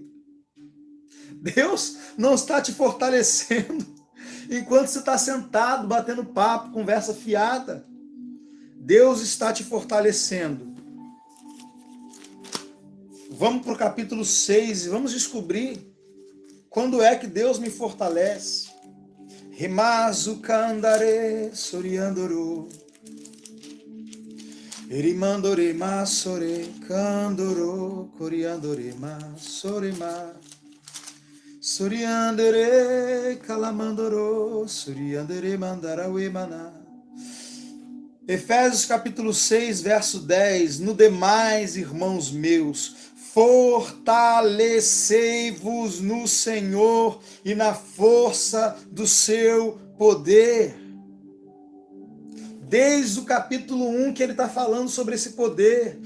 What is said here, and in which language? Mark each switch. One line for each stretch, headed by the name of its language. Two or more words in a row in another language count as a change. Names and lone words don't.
Portuguese: Deus não está te fortalecendo enquanto você está sentado, batendo papo, conversa fiada. Deus está te fortalecendo. Vamos para o capítulo 6 e vamos descobrir quando é que Deus me fortalece. Rimazu kandare soriandoro. Erimandore masore kandoro coriandore masore ma. Soriandere calamandoro soriandere mandarawe maná. Efésios capítulo 6, verso 10. No demais, irmãos meus, fortalecei-vos no Senhor e na força do seu poder. Desde o capítulo 1 que ele está falando sobre esse poder.